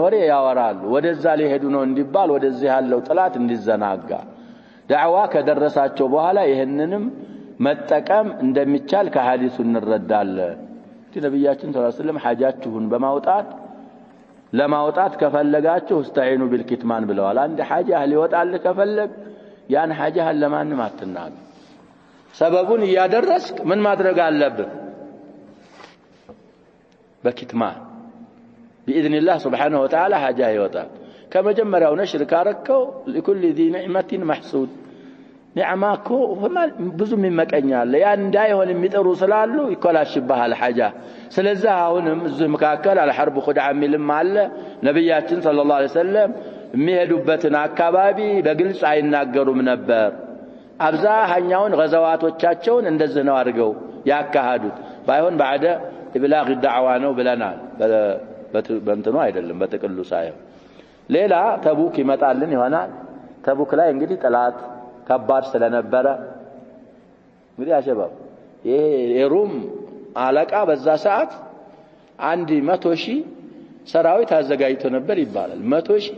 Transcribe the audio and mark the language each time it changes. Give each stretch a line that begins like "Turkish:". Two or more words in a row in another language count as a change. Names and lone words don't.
Amharic: ወሬ ያወራሉ ወደዛ ሊሄዱ ነው እንዲባል ወደዚህ ያለው ጥላት እንዲዘናጋ ዳዕዋ ከደረሳቸው በኋላ ይሄንንም መጠቀም እንደሚቻል ከሐዲሱ እንረዳለን ነብያችን
Arabic: صلى الله عليه وسلم
Amharic: ሐጃችሁን በማውጣት ለማውጣት ከፈለጋችሁ
Arabic: استعينوا بالكتمان
Amharic: ብለዋል አንድ ሐጃ ሊወጣል ከፈለግ ያን ሐጃ ለማንም አትናገር ሰበቡን ያደረስክ ምን ማድረግ አለብህ በክትማን
Arabic: باذن الله سبحانه وتعالى حاجه
Amharic: ይወጣል ከመጀመሪያው ነሽር ካረከው
Arabic: لكل ذي نعمه محسود
Amharic: ኒዕማኮ ብዙ የሚመቀኛል ያን እንዳይሆን የሚጠሩ ስላሉ ይኮላሽባል ሐጃ ስለዚህ አሁንም እዚህ መካከል
Arabic: الحرب خدعة
Amharic: ሚልም አለ ነብያችን
Arabic: صلى الله عليه وسلم
Amharic: የሚሄዱበትን አካባቢ በግልጽ አይናገሩም ነበር አብዛኛውን ገዛዋቶቻቸውን እንደዚህ ነው አድርገው ያካሃዱት ባይሆን
Arabic: بعد ابلاغ الدعوه
Amharic: ነው ብለናል በእንትኑ አይደለም በጥቅሉ ሳይሆን ሌላ ተቡክ ይመጣልን ይሆናል ተቡክ ላይ እንግዲህ ጠላት ከባድ ስለነበረ እንግዲህ አሸባብ ይሄ የሩም አለቃ በዛ ሰዓት 100,000 ሰራዊት አዘጋጅቶ ነበር ይባላል 100,000